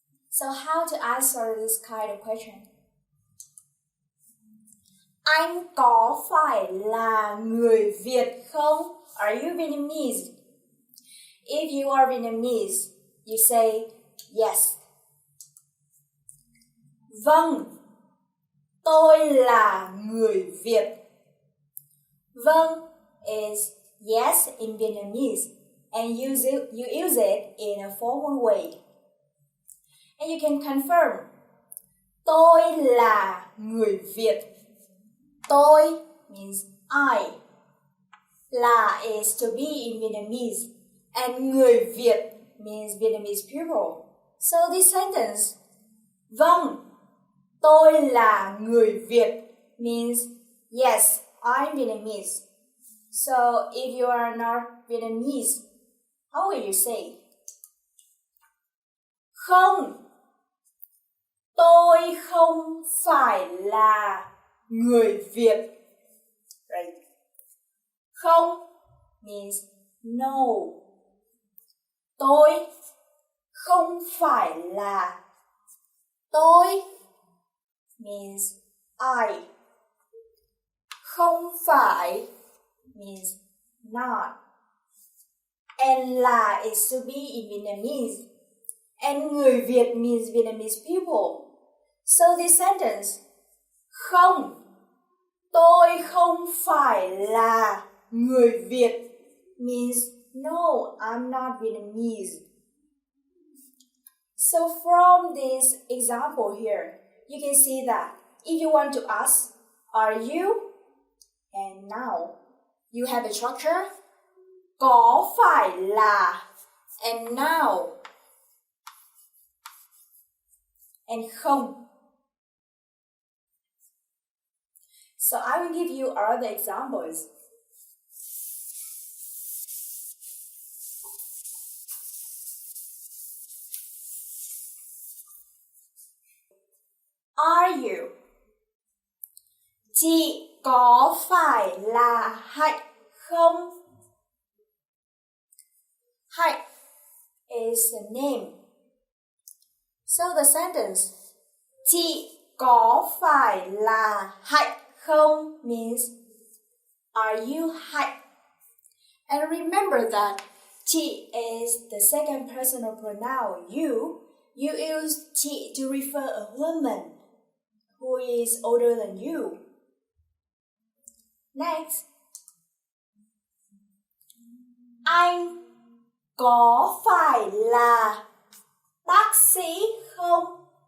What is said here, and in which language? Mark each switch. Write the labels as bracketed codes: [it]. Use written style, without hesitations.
[en] So how to answer this kind of question? [vi] Anh có phải là người Việt không? [en] Are you Vietnamese? If you are Vietnamese, you say yes. [vi] Vâng, tôi là người Việt. [en] Vâng is yes in Vietnamese, and you use it in a formal way. And you can confirm, [vi] tôi là người Việt. [en] Tôi means I. Là is to be in Vietnamese. And người Việt means Vietnamese people. So this sentence, [vi] vâng, tôi là người Việt [en] means yes, I'm Vietnamese. So if you are not Vietnamese, how will you say? [vi] Không, tôi không phải là người Việt. [en] Right? Không means no. [vi] Tôi không phải là. [en] Tôi means I. Không phải means not. And là is to be in Vietnamese. And người Việt means Vietnamese people. So this sentence, [vi] không, tôi không phải là người Việt [en] means no, I'm not Vietnamese. So from this example here, you can see that if you want to ask, are you? And now, you have a structure, [vi] có phải là, [en] and now, and không. So I will give you other examples. Are you? [vi] Chị có phải là Hạnh không? [en] Hạnh is a name. So the sentence, [vi] chị có phải là Hạnh [en] không means are you hạnh? And remember that chị is the second personal pronoun. You use chị to refer a woman who is older than you. [vi] Next, anh có phải là bác sĩ không?